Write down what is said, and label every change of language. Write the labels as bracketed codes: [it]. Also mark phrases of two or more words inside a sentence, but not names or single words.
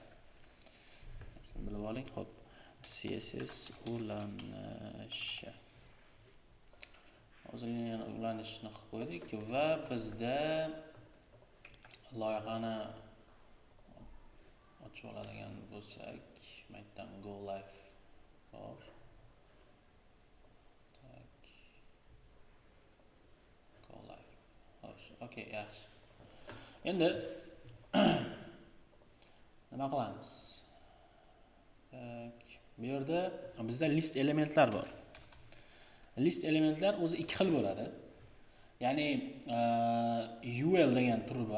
[uz] Shuni bilib oling, xo'p. CSS ulanishi. Hozirgina ulanishni qilib qo'ydik va bizda loyihani ochib oladigan bo'lsak, maytdan [en] go live [uz] bor. [en] Go live. [uz] Okay, yaxshi. Endi nima qilamiz? Bu yerda bizda list elementlar bor. List elementlar o'zi ikki xil bo'ladi. Ya'ni UL degan turi bor.